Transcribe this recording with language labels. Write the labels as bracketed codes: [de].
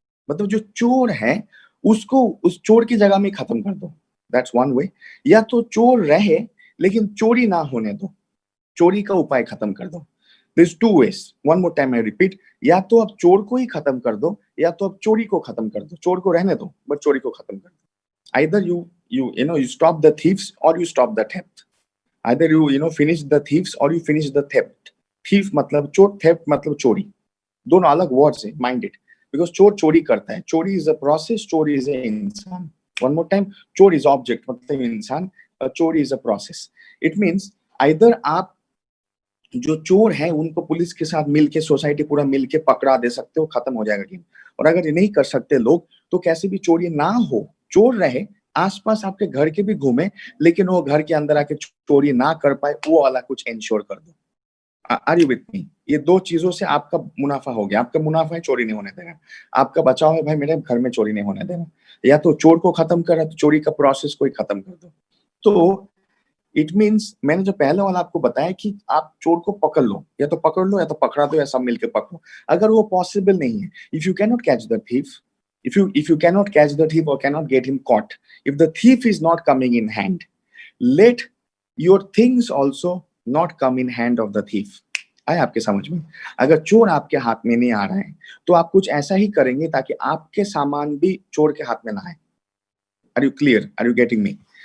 [hi] मतलब जो चोर है उसको उस चोर की जगह में खत्म कर दो. [en] That's one way. [hi] या तो चोर रहे लेकिन चोरी ना होने दो, चोरी का उपाय खत्म कर दो. [en] There's two ways. One more time I repeat. [hi] या तो आप चोर को ही खत्म कर दो, या तो आप चोरी को खत्म कर दो. चोर को रहने दो बट चोरी को खत्म कर दो. [en] Either you stop the thieves or you stop the theft. Either you finish the thieves or you finish the theft. [hi] Thief मतलब चोर, theft मतलब चोरी. दोनों अलग वर्ड्स है, [en] Mind it. [hi] बिकॉज चोर चोरी करता है, चोरी [en] is a process, [hi] चोरी इज ए इंसान. [en] one more time, चोर is object [hi] मतलब इंसान, [en] चोरी is a process. It means either [hi] आप जो चोर है उनको पुलिस के साथ मिलके, सोसाइटी पूरा मिलके पकड़ा दे सकते हो, खत्म हो जाएगा गेम. और अगर ये नहीं कर सकते लोग, तो कैसे भी चोरी ना हो, चोर रहे आसपास आपके घर के भी घूमे, लेकिन वो घर के अंदर आके चोरी ना कर पाए, वो वाला कुछ इंश्योर कर दो. [en] Are you with me? [hi] ये दो चीजों से आपका मुनाफा हो गया. आपका मुनाफा है चोरी नहीं होने देना, आपका बचाव है भाई मेरे घर में चोरी नहीं होने देना. या तो चोर को खत्म करा तो चोरी का प्रोसेस को ही खत्म कर दो. [en] तो it means [hi] मैंने जो पहले वाला आपको बताया कि आप चोर को पकड़ लो, या तो पकड़ लो या तो पकड़ा दो, या सब मिलकर पकड़ो. अगर वो पॉसिबल नहीं है, [en] If you can not catch the thief, if you cannot catch the thief or cannot get him caught, if the thief is not coming in hand, let your things also not come in hand of the thief. [hi] आए आपके समझ में? अगर चोर आपके हाथ में नहीं आ रहा है तो आप कुछ ऐसा ही करेंगे ताकि आपके सामान भी चोर के हाथ में ना आए. [en] Are you clear? Are you getting me?